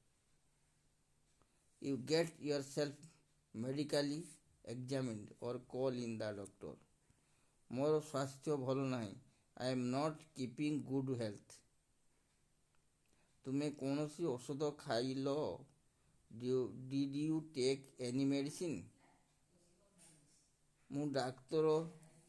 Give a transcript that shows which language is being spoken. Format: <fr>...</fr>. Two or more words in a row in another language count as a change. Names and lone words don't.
<en>you get yourself medically examined or call in the doctor.</en> <or>ମୋର ସ୍ୱାସ୍ଥ୍ୟ ଭଲ ନାହିଁ।</or> <en>I am not keeping good health.</en> <or>ତୁମେ କୌଣସି ଔଷଧ ଖାଇଲ?</or> <en>Did you take any medicine?</en> <or>ମୁଁ ଡାକ୍ତର</or>